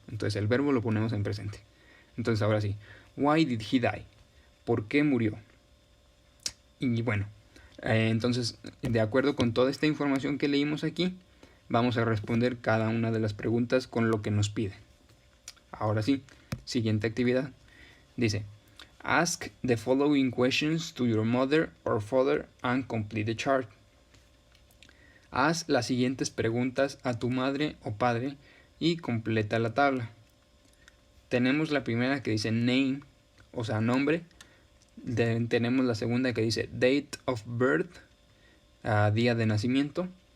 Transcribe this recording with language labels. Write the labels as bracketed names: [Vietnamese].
[Spanish] Entonces el verbo lo ponemos en presente. Entonces ahora sí, [English] why did he die? [Spanish] ¿Por qué murió? Y bueno, entonces de acuerdo con toda esta información que leímos aquí, vamos a responder cada una de las preguntas con lo que nos pide. Ahora sí, siguiente actividad. Dice, [English] ask the following questions to your mother or father and complete the chart. [Spanish] Haz las siguientes preguntas a tu madre o padre y completa la tabla. Tenemos la primera que dice name, o sea, nombre. Tenemos la segunda que dice [English] date of birth, [Spanish] día de nacimiento.